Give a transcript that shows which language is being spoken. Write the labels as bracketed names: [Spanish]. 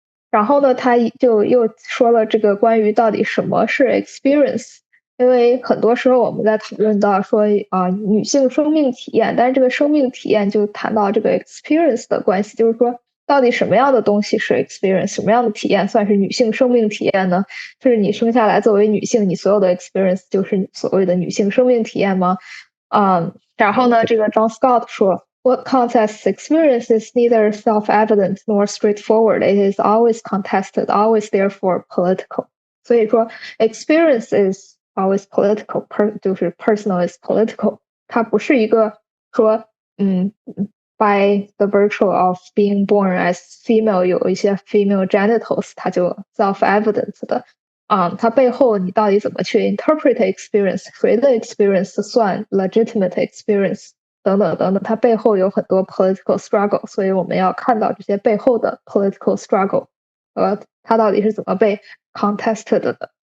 [Chinese] 然后呢，他就又说了这个关于到底什么是 experience，因为很多时候我们在讨论到说女性生命体验，但是这个生命体验就谈到这个 experience 的关系，就是说到底什么样的东西是 experience，什么样的体验算是女性生命体验呢？就是你生下来作为女性，你所有的 experience 就是所谓的女性生命体验吗？然后呢，这个 [English] John Scott [Chinese] 说， [English] What counts as experience is neither self-evident nor straightforward. It is always contested, always therefore political. [Chinese] 所以说 [English] experience is always political, [Chinese] 就是 [English] personal is political. [Chinese] 它不是一个说 [English] by the virtue of being born as female [Chinese] 有一些 female genitals 它就 self-evident 的。它背后你到底怎么去 interpret experience， 谁的 experience 算 legitimate experience 等等等等，它背后有很多 political struggle， 所以我们要看到这些背后的 political struggle， 它到底是怎么被 contested 的。